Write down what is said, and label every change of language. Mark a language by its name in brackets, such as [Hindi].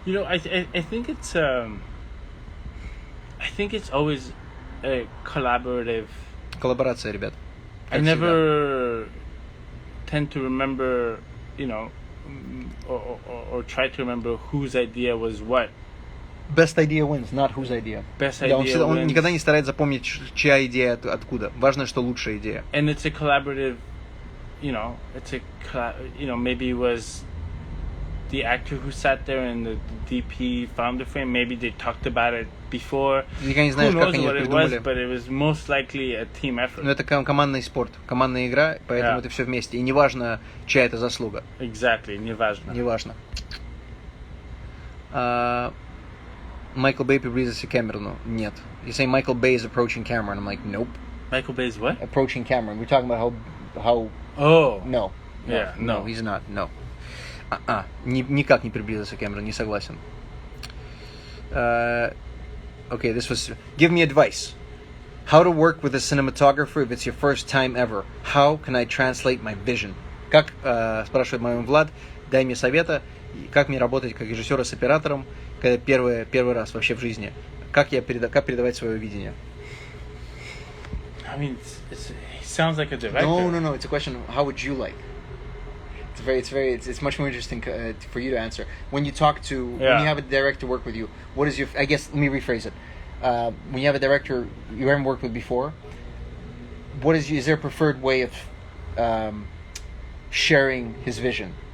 [English] You know, I think it's always a collaborative. [Russian] Коллаборация, ребят. [English] I never tend to remember, or try to remember whose idea was what. Best idea wins, not whose idea. Best idea wins. [Russian] Он никогда не старается запомнить, чья идея откуда. Важно, что лучшая идея. [English] And it's a collaborative, maybe it was the actor who sat there and the DP found the frame. Maybe they talked about it before. Who knows what it was, but it was most likely a team effort. [Russian] Но это командный спорт, командная игра, поэтому это все вместе. И неважно, чья это заслуга. [English] Exactly, [Russian] неважно. Неважно. Michael Bay приблизился к Кэмерону? Нет. [English] You say Michael Bay is approaching Cameron. I'm like, nope. Michael Bay is what? Approaching Cameron. We're talking about how. Oh. No. Yeah. No, he's not. No. [Russian] Никак не приблизился к Кэмерону. Не согласен. [English] Okay, this was. Give me advice. How to work with a cinematographer if it's your first time ever. How can I translate my vision? [Russian] Как, спрашивает мой Влад, дай мне совета, как мне работать как режиссера с оператором, когда первый раз вообще в жизни. Как передавать свое видение? [English] I mean, it sounds like a director. No. It's a question of how would you like? It's much more interesting for you to answer. When you talk to, when you have a director work with you, what is your? I guess let me rephrase it. When you have a director you haven't worked with before, is there a preferred way of sharing his vision?